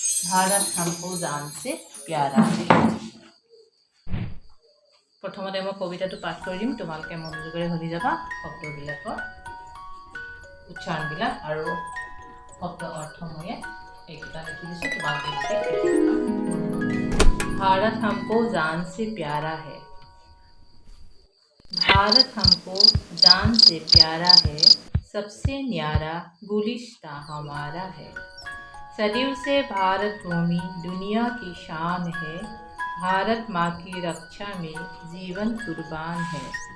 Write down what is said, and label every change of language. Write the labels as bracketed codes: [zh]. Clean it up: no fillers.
[hi] ভাৰত हमको जान से प्यारा है। [as] প্ৰথমতে মই কবিতাটো পাঠ কৰি দিম, তোমালোকে মনোযোগেৰে শুনি যাবা। শব্দবিলাকৰ উচ্চাৰণবিলাক আৰু শব্দ অৰ্থময়ে এইকেইটা লিখি দিছোঁ, তোমালোকে লিখি যাবা। [hi] भारत हमको जान से प्यारा है। भारत हमको जान से प्यारा है, सबसे न्यारा गुलिस्ता हमारा है। सदियों से भारत भूमि दुनिया की शान है, भारत माँ की रक्षा में जीवन कुर्बान है।